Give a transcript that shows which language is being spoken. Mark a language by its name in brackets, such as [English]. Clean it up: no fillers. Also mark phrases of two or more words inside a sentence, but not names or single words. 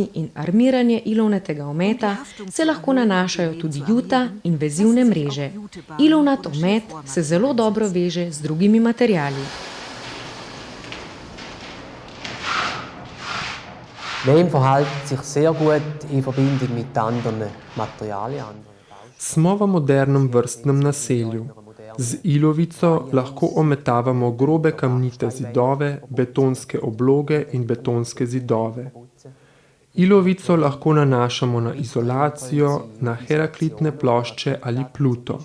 [Slovenian] in armiranje ilovnatega ometa se lahko nanašajo tudi juta in vezivne mreže. Ilovnat omet se zelo dobro veže z drugimi materiali. [German] Lehm verhält sich sehr gut in Verbindung mit anderen Materialien. [Slovenian] Smo v modernem vrstnem naselju. Z ilovico lahko ometavamo grobe kamnite zidove, betonske obloge in betonske zidove. Ilovico lahko nanašamo na izolacijo, na heraklitne plošče ali pluto.